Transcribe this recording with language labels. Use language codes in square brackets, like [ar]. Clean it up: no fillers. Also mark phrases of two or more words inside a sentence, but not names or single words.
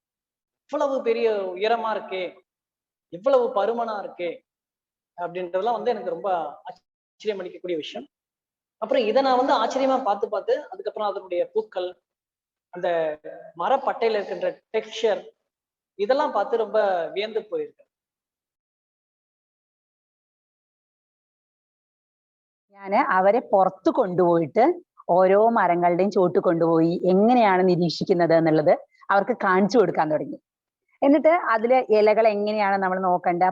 [ta] இவ்வளவு பெரிய உயரமா இருக்கே, இவ்வளவு பருமனா இருக்கே அப்படின்றதெல்லாம் வந்து எனக்கு ரொம்ப ஆச்சரியம் அளிக்கக்கூடிய விஷயம். அப்புறம் இதை நான் வந்து ஆச்சரியமா பார்த்து அதுக்கப்புறம் அதனுடைய பூக்கள், அந்த மரப்பட்டையில இருக்கின்ற டெக்ஸ்சர், இதெல்லாம் பார்த்து ரொம்ப வியந்து போயிருக்கேன். [ml] ഞാന് അവരെ പുറത്തു കൊണ്ടുപോയിട്ട് ഓരോ മരങ്ങളുടെയും ചോട്ട് കൊണ്ടുപോയി എങ്ങനെയാണ് നിരീക്ഷിക്കുന്നത് എന്നുള്ളത് അവർക്ക് കാണിച്ചു കൊടുക്കാൻ തുടങ്ങി. എന്നിട്ട് അതിലെ ഇലകൾ എങ്ങനെയാണ് നമ്മൾ നോക്കേണ്ടത്.